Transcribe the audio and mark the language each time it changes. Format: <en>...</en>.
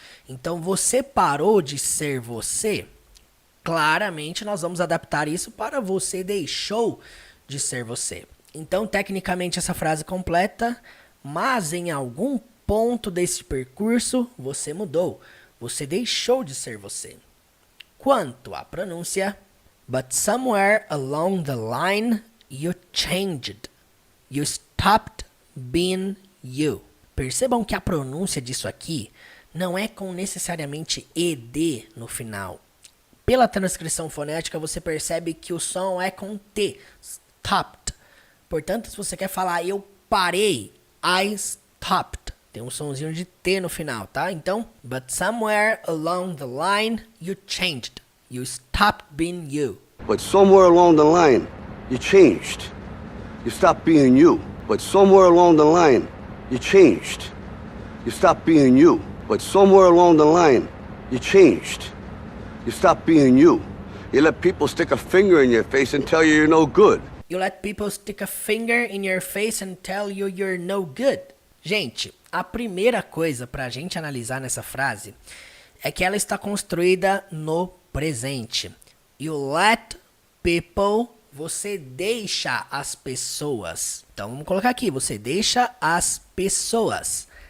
<pt>Então, você parou de ser você. Claramente, nós vamos adaptar isso para você deixou de ser você. Então, tecnicamente, essa frase completa, mas em algum ponto desse percurso, você mudou. Você deixou de ser você. Quanto à pronúncia,</pt> <en>but somewhere along the line, you changed. You stopped being you.</en> <pt>Percebam que a pronúncia disso aqui não é com necessariamente ED no final. Pela transcrição fonética, você percebe que o som é com T. Stopped. Portanto, se você quer falar eu parei,</pt> <en>I stopped.</en> <pt>Tem um sonzinho de T no final, tá?</pt> <en>Então, but somewhere along the line, you changed. You stopped being you. But somewhere along the line, you changed. You stopped being you. But somewhere along the line, you changed. You stopped being you. But somewhere along the line, you changed. You stopped being you. You let people stick a finger in your face and tell you you're no good. You let people stick a finger in your face and tell you you're no good.</en> <pt>Gente, a primeira coisa para a gente analisar nessa frase é que ela está construída no presente.</pt> <en>You let people,</en> <pt>você deixa as pessoas. Então vamos colocar aqui, você deixa as pessoas.</pt>